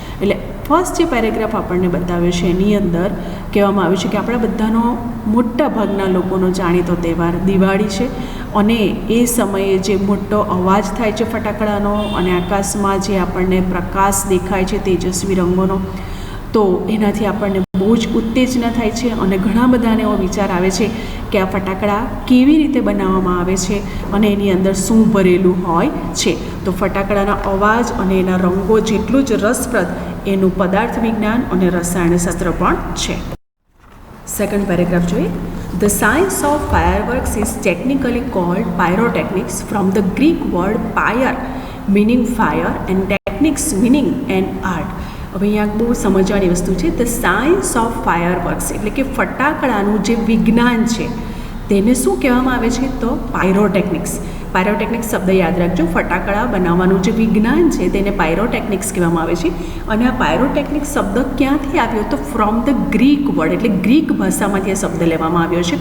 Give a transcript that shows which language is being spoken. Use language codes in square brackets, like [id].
[gu] એટલે ફર્સ્ટ જે પેરેગ્રાફ આપણને બતાવ્યો છે એની અંદર કહેવામાં આવ્યું છે કે આપણા બધાનો, મોટા ભાગના લોકોનો જાણીતો તહેવાર દિવાળી છે, અને એ સમયે જે મોટો અવાજ થાય છે ફટાકડાનો, અને આકાશમાં જે આપણને પ્રકાશ દેખાય છે તેજસ્વી રંગોનો, તો એનાથી આપણને બહુ જ ઉત્તેજના થાય છે, અને ઘણા બધાને એવો વિચાર આવે છે કે આ ફટાકડા કેવી રીતે બનાવવામાં આવે છે અને એની અંદર શું ભરેલું હોય છે. તો ફટાકડાના અવાજ અને એના રંગો જેટલું જ રસપ્રદ એનું પદાર્થ વિજ્ઞાન અને રસાયણશાસ્ત્ર પણ છે. સેકન્ડ પેરેગ્રાફ જોઈએ. [en] The science of fireworks is technically called pyrotechnics from the Greek word pyre meaning fire and techniques meaning an art. [gu] હવે અહીંયા બહુ સમજવાની વસ્તુ છે. [en] the science of fireworks [gu] એટલે કે ફટાકડાનું જે વિજ્ઞાન છે તેને શું કહેવામાં આવે છે, તો પાયરોટેકનિક્સ. પાયરોટેકનિક્સ શબ્દ યાદ રાખજો. ફટાકડા બનાવવાનું જે વિજ્ઞાન છે તેને પાયરોટેકનિક્સ કહેવામાં આવે છે. અને આ પાયરોટેકનિક્સ શબ્દ ક્યાંથી આવ્યો, તો [en] from the Greek word [gu] એટલે ગ્રીક ભાષામાંથી આ શબ્દ લેવામાં આવ્યો છે.